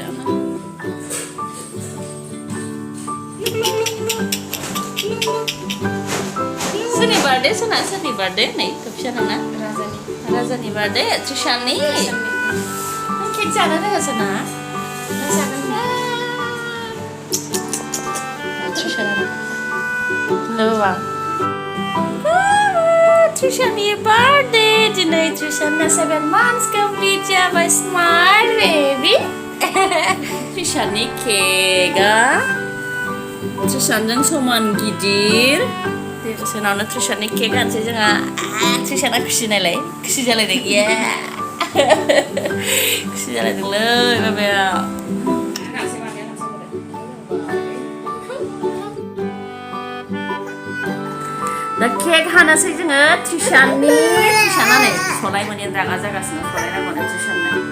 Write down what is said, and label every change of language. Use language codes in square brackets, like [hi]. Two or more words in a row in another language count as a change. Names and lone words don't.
[brx] सोरनि बार्थडे नै फिसाना राजानि बार्थडे Trishanनि केक जानो रोङासो ना Trishana Trishanनि बार्थडे दिनै Trishana [en] 7 months complete [brx] जाबाय [en] smile baby [brx] Trishanनि केकआ Trishanजों समान गिदिर Trishanaवनो Trishanनि केक हानोसै जोंहा Trishana खुसि नालाय खुसि जालायदों इयो खुसि जालायदोंलै बाबाया दा केक हानोसै जोङो Trishana नै सलाय माने रागा जागासिनो सलायनांगौनो Trishanनो